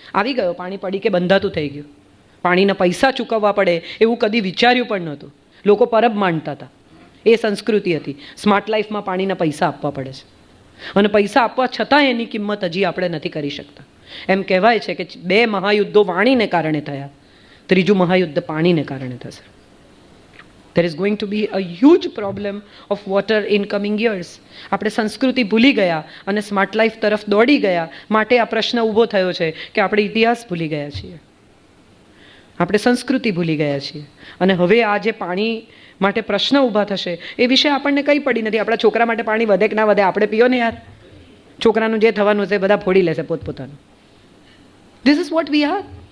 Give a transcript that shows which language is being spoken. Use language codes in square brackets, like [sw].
[gu] આવી ગયો, પાણી પડી કે બંધાતું થઈ ગયું. પાણીના પૈસા ચૂકવવા પડે એવું કદી વિચાર્યું પણ નહોતું. લોકો પરબ માનતા હતા, એ સંસ્કૃતિ હતી. સ્માર્ટ લાઈફમાં પાણીના પૈસા આપવા પડે છે અને પૈસા આપવા છતાં એની કિંમત હજી આપણે નથી કરી શકતા. એમ કહેવાય છે કે 2 મહાયુદ્ધો વાણીને કારણે થયા, 3જું મહાયુદ્ધ પાણીને કારણે થશે. [en] There is going to be a huge problem of water in coming years. [gu] આપણે સંસ્કૃતિ ભૂલી ગયા અને સ્માર્ટ લાઈફ તરફ દોડી ગયા, માટે આ પ્રશ્ન ઊભો થયો છે કે આપણે ઇતિહાસ ભૂલી ગયા છીએ, આપણે સંસ્કૃતિ ભૂલી ગયા છીએ. અને હવે આ જે પાણી માટે પ્રશ્ન ઊભા થશે એ વિશે આપણને કંઈ પડી નથી. આપણા છોકરા માટે પાણી વધે કે ના વધે આપણે પીઓ ને યાર. છોકરાનું જે થવાનું છે બધા ફોડી લેશે પોતપોતાનું. [en] This is what we are.